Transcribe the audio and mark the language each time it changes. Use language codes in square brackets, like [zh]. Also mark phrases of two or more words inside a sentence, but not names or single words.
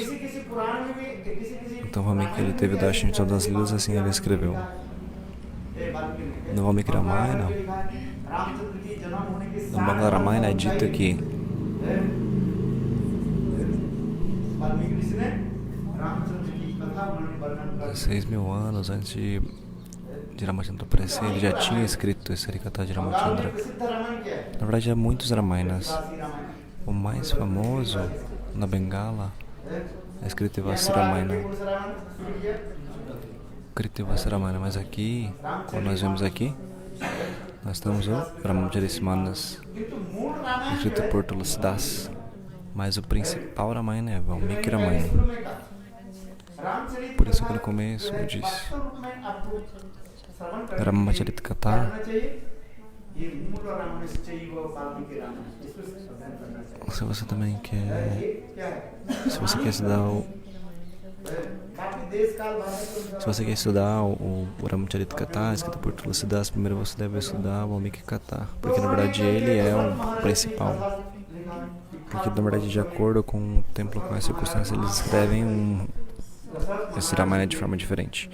[pt] Então Valmiki ele teve o darshan de todas as lilas, assim ele escreveu. No Valmiki Ramayana, no Bangla Ramayana é dito que [hi] रामचंद्र की कथा वर्णन कर [pt] 6.000 anos antes de Ramachandra aparecer, ele já tinha escrito esse Harikatha de Ramachandra. [hi] प्रसिद्ध रामायण क्या है? [pt] Na verdade, há muitos Ramayanas. [hi] काशी रामायण [pt] O mais famoso na Bengala é escrito Vasi Ramayana. [hi] कौन सा रामायण शुरू किया? [pt] Kritivasa Ramayana, mas aqui, quando nós vemos aqui, nós temos o Brahmacharya-manas, [hi] किंतु मूल रामायण [pt] escrito por Tulsidas. Mas o principal Ramayana é Valmiki Ramayana. [hi] शुरू में कहा रामचरित [pt] Por isso que no começo eu disse, [hi] वास्तव रूप में आपको श्रवण करना [pt] Ramacharita Katha, [hi] चाहिए ये मूल रामायण से चाहिए वो वाल्मीकि रामायण इसको अध्ययन करना चाहिए [pt] se você também quer, [hi] ये क्या है [pt] se você quer estudar [hi] काफी देश काल [pt] se você quer estudar o Ramacharita Katha, escrito por Tulsidas, primeiro você deve estudar o Valmiki Katha, porque na verdade ele é o principal. Porque na verdade, de acordo com o templo, com as circunstâncias, eles escrevem esse Ramayana de forma diferente.